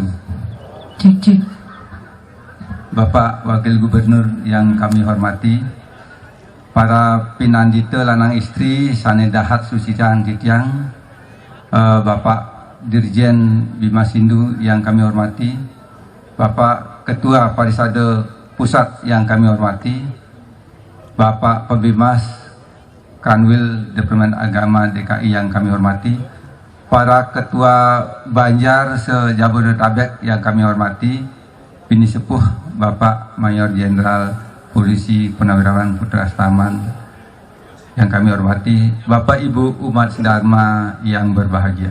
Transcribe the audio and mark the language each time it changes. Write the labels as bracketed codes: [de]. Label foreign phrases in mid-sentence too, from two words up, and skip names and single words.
[id] Cik. Bapak Wakil Gubernur yang kami hormati, para pinandita [ban] lanang istri sanedahat susican titiang, [id] Bapak Dirjen Bima Sindu yang kami hormati, Bapak Ketua Parisade Pusat yang kami hormati, Bapak Pembimas Kanwil Departemen Agama DKI yang kami hormati, para ketua Banjar se-Jabodetabek yang kami hormati, Bini Sepuh Bapak Mayor Jenderal Polisi Purnawirawan Putra Astaman yang kami hormati, Bapak Ibu umat sedharma yang berbahagia.